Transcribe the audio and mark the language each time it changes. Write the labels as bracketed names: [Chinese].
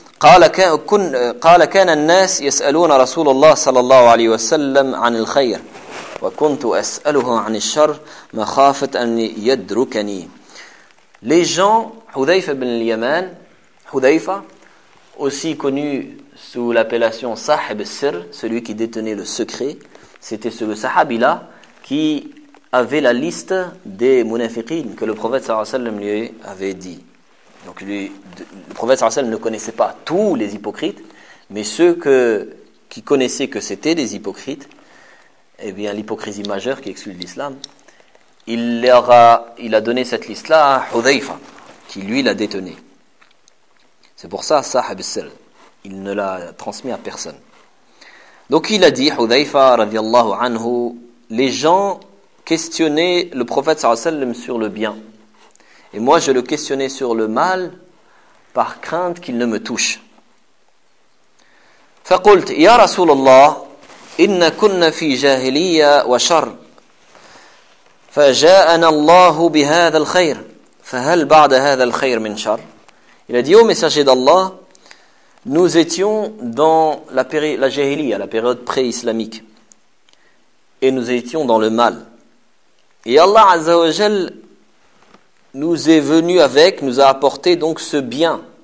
[Arabic] قال كان الناس يسألون رسول الله صلى الله عليه وسلم عن الخير وكنت أسأله عن الشر مخافة أن يدركني. [French] Les gens, Hudhayfa ibn al-Yaman, Hudhayfa, aussi connu sous l'appellation Sahib al-Sir, celui qui détenait le secret, c'était ce Sahabila qui avait la liste des munafiqin que le prophète sallallahu alayhi wa sallam lui avait dit. Donc lui, le prophète sallallahu ne connaissait pas tous les hypocrites, mais ceux qui connaissaient que c'était des hypocrites, eh bien l'hypocrisie majeure qui exclut l'islam, il a donné cette liste-là à Hudhayfa, qui lui l'a détenu. C'est pour ça, Sahib al-Sir, il ne l'a transmis à personne. Donc il a dit, Hudhayfa radiallahu anhu, les gens questionnaient le prophète sallallahu alayhi wa sallam sur le bien. Et moi, je le questionnais sur le mal par crainte qu'il ne me touche. [Arabic] فقلت يا رسول الله إن كنا في جاهلية وشر فجاءنا الله بهذا الخير فهل بعد هذا الخير من شر. [French] Il a dit au messager d'Allah, nous étions dans la jahiliya, la période pré-islamique, et nous étions dans le mal. Et Allah Azza wa Jal nous est venu avec, nous a apporté donc ce bien.